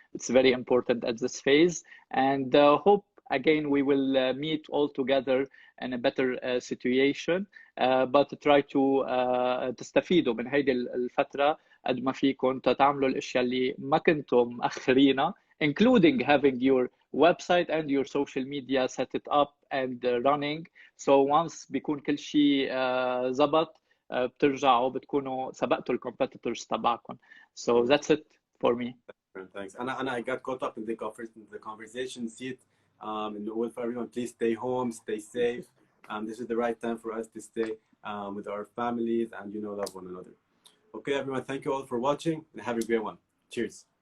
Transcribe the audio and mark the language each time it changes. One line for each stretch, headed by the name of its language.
English: It's very important at this phase, and hope again we will meet all together in a better situation, but try to
Arabic: تستفيدوا من هيدي الفترة قد ما فيكم تعملوا الاشياء اللي ما كنتم مأخرينها,
English: including having your website and your social media set it up and running. So once
Arabic: بيكون كل شيء زبط بترجعوا بتكونوا سبقتوا الكومبيتيتورز تبعكم.
English: So that's it for me. Thanks. I got caught up in the conversation. See it. And for everyone, please stay home, stay safe. This is the right time for us to stay with our families and love one another. Okay, everyone, thank you all for watching and have a great one. Cheers.